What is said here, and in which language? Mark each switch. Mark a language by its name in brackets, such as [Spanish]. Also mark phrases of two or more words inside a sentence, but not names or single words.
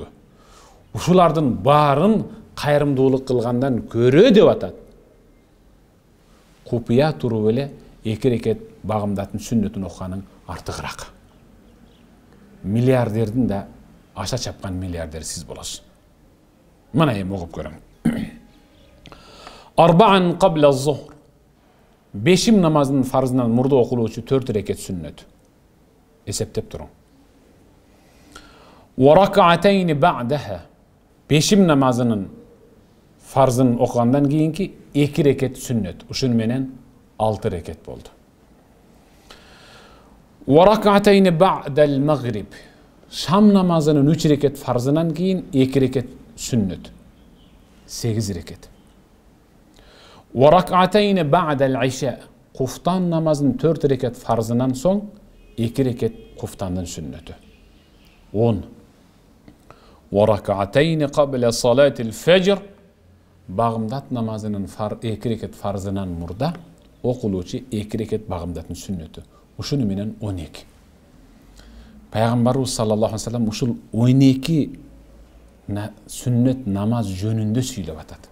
[Kyrgyz] Ушулардын баарын кайрымдуулук кылгандан көрө деп атат. Купуя туруп эле 2 рекет багымдаттын сүннөтүн окуганың артыгыраак. Миллиардердин да аша чапкан миллиардер сиз болосуз. Мына эми окуп көрөң. [Arabic] أربعا قبل الظهر. [Kyrgyz] Бешим намазынын фарзынан мурда окулуучу 4 рекет сүннөт. Эсептеп туруң. [Arabic] وركعتين بعدها. [Kyrgyz] Бешим намазынын фарзын окугандан кийинки 2 рекет сүннөт. Ушун менен 6 рекет болду. [Arabic] وركعتين بعد المغرب. [Kyrgyz] Шам намазынын 3 рекет фарзынан кийин 2 рекет сүннөт. 8 рекет. [Arabic] وركعتين بعد العشاء. [Kyrgyz] Куфтан намазынын 4 рекет фарзынан соң 2 рекет куфтандын сүннөтү. 10. [Arabic] وركعتين قبل صلاة الفجر. [Kyrgyz] Багымдат намазынын 2 рекет фарзынан мурда окулуучу 2 рекет багымдаттын сүннөтү. Ушуну менен 12. Пайгамбарыбыз [Arabic] صلى الله عليه وسلم [Kyrgyz] ушул 12 сүннөт намаз жөнүндө сүйлөп атат.